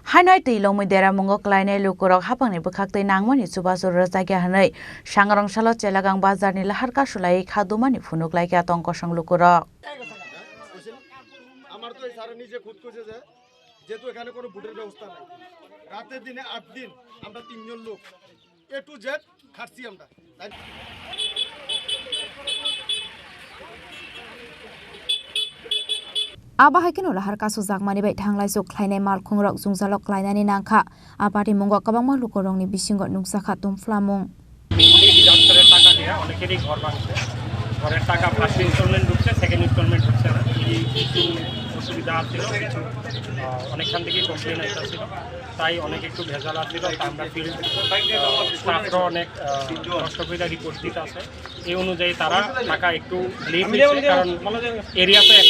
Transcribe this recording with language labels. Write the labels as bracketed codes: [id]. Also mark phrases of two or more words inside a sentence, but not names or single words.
[trp] Hanoi ti lomui dera mongo klainai lukurok hapangni bwkhaktui nangmani chubasur rajagya hanai sangrong salo chelagang bazar ni laharka sulai khadumani phunuklaika tongkosang lukurok [bn] আমার তো এই স্যার নিজে খুদ কইছে যে যেহেতু এখানে কোনো ভোটের ব্যবস্থা নাই রাতের দিনে 8 দিন আমরা তিনজন লোক [en] A to Z [bn] খাচ্ছি আমরা [trp] Abahakin lahar kasu zakmani bai thanglai sok khlainai mal khungrok jungjalok klainani nangkha abati mungo kabangma lukorongni bisingo nungsakha tumflamung [bn] ডিজাস্টারের টাকা নিয়ে অনেকেরই ঘর ভাঙছে ঘরের টাকা [en] first instalment [bn] ঢুকছে [en] second instalment [bn] ঢুকছে না এই কিছু অসুবিধা ছিল অনেকখান থেকেই কমপ্লেন আসছিল তাই অনেক একটু ভেজাল আসছিল তা আমরা [en] field staff [bn] অনেক কষ্ট করে রিপোর্ট দিতে আছে এই অনুযায়ী তারা টাকা একটু লেট হয়েছে কারণ এরিয়া তো একটা